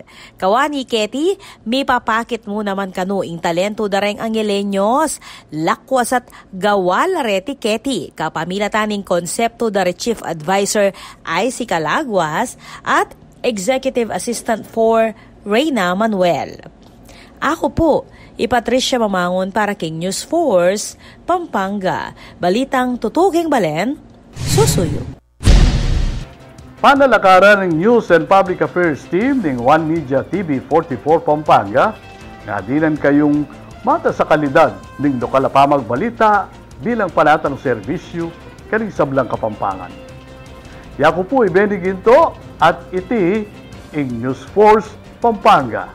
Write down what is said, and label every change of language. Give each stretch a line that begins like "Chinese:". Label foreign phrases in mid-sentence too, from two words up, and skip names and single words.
Pampanga: Kawani Keti, may papakit mo naman kanu ing talento dareng Angelenyos, lakwas at gawal reti Keti, kapamilataning konsepto dari
English: Chief Advisor
Pampanga: IC Calaguas at
English: Executive Assistant
Pampanga: for Reyna Manuel. Ako po, Patricia Mamangon para King News Force, Pampanga. Balitang tutuking balen, susuyo. Panalakaran ng News and Public Affairs Team ng One Media TV 44 Pampanga, nga dinan kayong mata sa kalidad ng lokal na pamagbalita bilang panatang serbisyo kaning sablang Kapampangan. Yako po Beniginto at iti ing News Force Pampanga.